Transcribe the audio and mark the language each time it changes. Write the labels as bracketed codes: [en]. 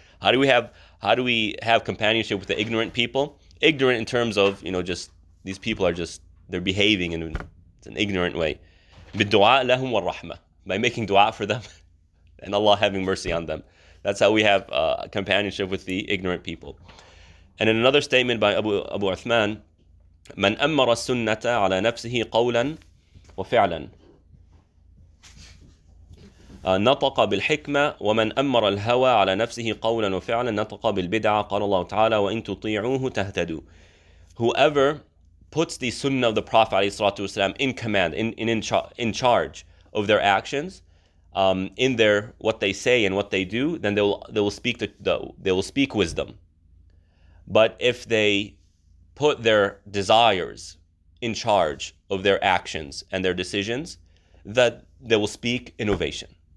[en] How do we have companionship with the ignorant people? Ignorant in terms of, just these people they're behaving in an ignorant way. [ar] بِالدُّعَاء لَهُمْ وَالرَّحْمَةِ, [en] by making dua for them and Allah having mercy on them. That's how we have companionship with the ignorant people. And in another statement by Abu Uthman, [ar] مَنْ أَمَّرَ السُنَّةَ عَلَى نَفْسِهِ قَوْلًا وَفِعْلًا نطق بالحكمة ومن أمر الهوى على نفسه قولا وفعلا نطق بالبدعة قال الله تعالى وإن تطيعوه تهتدوا. [en] Whoever puts the sunnah of the Prophet ﷺ in command, in charge of their actions, in their what they say and what they do, then they will speak wisdom. But if they put their desires in charge of their actions and their decisions, that they will speak innovation.